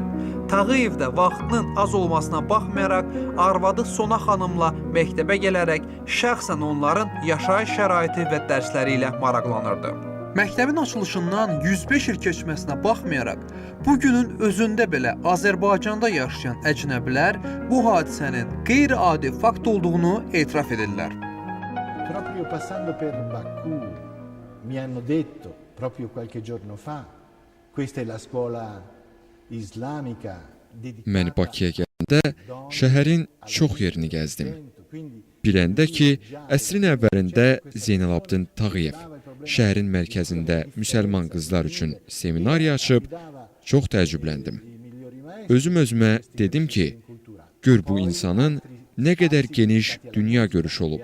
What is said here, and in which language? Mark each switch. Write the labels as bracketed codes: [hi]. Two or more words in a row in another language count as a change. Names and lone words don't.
[az] Tağıyev də vaxtının az olmasına baxmayaraq, arvadı Sona xanımla məktəbə gələrək şəxsən onların yaşayış şəraiti və dərsləri ilə maraqlanırdı. Məktəbin açılışından 105 il keçməsinə baxmayaraq, bugünün özündə belə Azərbaycanda yaşayan əcnəbilər bu hadisənin qeyri-adi fakt olduğunu etiraf edirlər. [it] Proprio passando per Baku mi hanno detto proprio qualche giorno fa, questa è la scuola islamica dedicata. [az] Mən Bakıya gələndə şəhərin çox yerini gəzdim. Biləndə ki, əsrin əvvəlində Zeynalabdin Tağıyev şəhərin mərkəzində müsəlman qızlar üçün seminariya açıb, çox təəccübləndim. Özüm-özümə dedim ki, gör bu insanın nə qədər geniş dünya görüşü olub.